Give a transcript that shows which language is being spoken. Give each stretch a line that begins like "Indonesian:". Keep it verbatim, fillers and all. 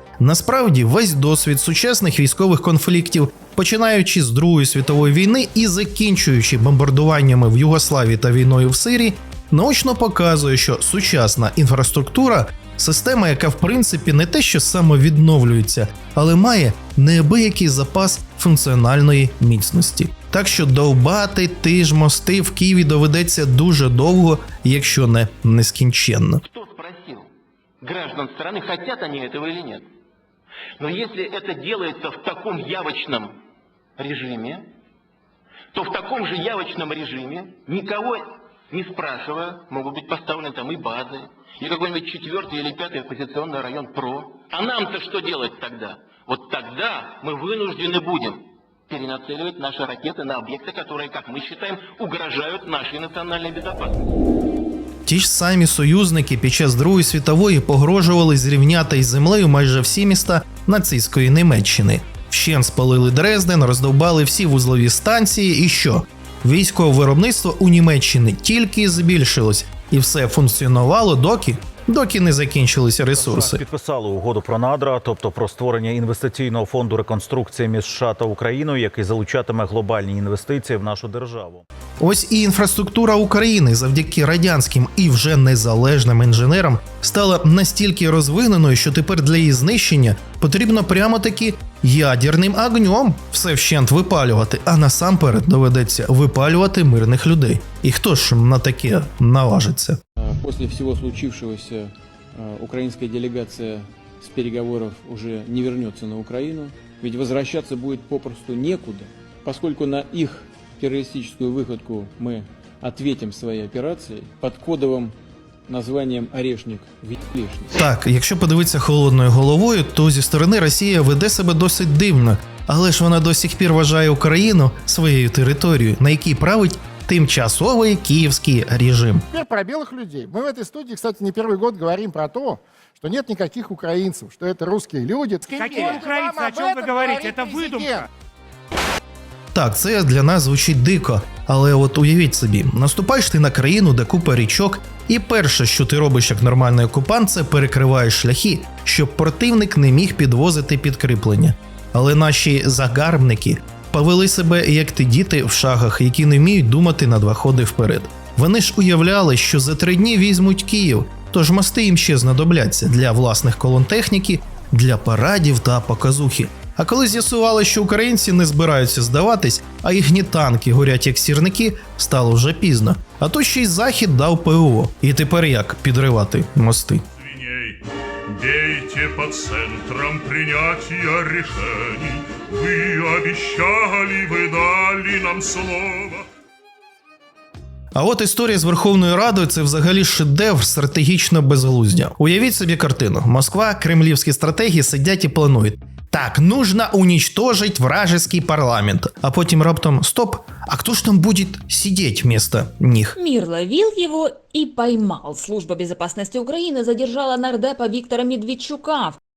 Ukrainian: Насправді, весь досвід сучасних військових конфліктів, починаючи з Другої світової війни і закінчуючи бомбардуваннями в Югославії та війною в Сирії, наочно показує, що сучасна інфраструктура – система, яка в принципі не те, що самовідновлюється, але має неабиякий запас функціональної міцності. Так що довбати ті ж мости в Києві доведеться дуже довго, якщо не нескінченно. Хто спросив граждан країни, хочуть вони цього чи ні?
Russian: Но если это делается в таком явочном режиме, то в таком же явочном режиме никого не спрашивая, могут быть поставлены там и базы, и какой-нибудь четвертый или пятый оппозиционный район ПРО. А нам-то что делать тогда? Вот тогда мы вынуждены будем перенацеливать наши ракеты на объекты, которые, как мы считаем, угрожают нашей национальной безопасности.
Ukrainian: Ті ж самі союзники під час Другої світової погрожували зрівняти із землею майже всі міста нацистської Німеччини. Вщент спалили Дрезден, роздовбали всі вузлові станції і що? Військове виробництво у Німеччині тільки збільшилось, і все функціонувало доки, доки не закінчилися ресурси. Підписали угоду про надра, тобто про створення інвестиційного фонду реконструкції між США та Україною, який залучатиме глобальні інвестиції в нашу державу. Ось і інфраструктура України завдяки радянським і вже незалежним інженерам стала настільки розвиненою, що тепер для її знищення потрібно прямо-таки ядерним огнем все вщент випалювати, а насамперед доведеться випалювати мирних людей. І хто ж на таке наважиться?
Russian: После всего случившегося украинская делегация с переговоров уже не вернется на Украину, ведь возвращаться будет попросту некуда, поскольку на их террористическую выходку мы ответим своей операцией под кодовым названням «Орешник в'єбішник».
Ukrainian: Так, якщо подивитися холодною головою, то зі сторони Росія веде себе досить дивно, але ж вона до сих пір вважає Україну своєю територією, на якій править
Russian: тимчасовый киевский режим. Теперь про белых людей. Мы в этой студии, кстати, не первый год говорим про то, что нет никаких украинцев, что это русские люди. Какие украинцы? О чем вы говорите? Это выдумка.
Ukrainian: Так, це для нас звучить дико, але от уявіть собі, наступаєш ти на країну, де купа річок, і перше, що ти робиш як нормальний окупант, це перекриваєш шляхи, щоб противник не міг підвозити підкріплення. Але наші загарбники повели себе, як ті діти в шахах, які не вміють думати на два ходи вперед. Вони ж уявляли, що за три дні візьмуть Київ, тож мости їм ще знадобляться для власних колон техніки, для парадів та показухи. А коли з'ясували, що українці не збираються здаватись, а їхні танки горять як сірники, стало вже пізно. А то ще й Захід дав ПВО. І тепер як підривати мости?
Russian: Бейте по центрам принятия решений. Вы обещали, вы дали нам слово.
Ukrainian: А от історія з Верховною Радою – це взагалі шедевр стратегічно безглуздя. Уявіть собі картину. Москва, кремлівські стратеги сидять і планують.
Russian: Так, нужно уничтожить вражеский парламент.
Ukrainian: А потім раптом
Russian: стоп, а кто ж там будет сидеть вместо них? Мир ловил его и поймал. Служба безопасности Украины задержала нардепа Виктора Медведчука.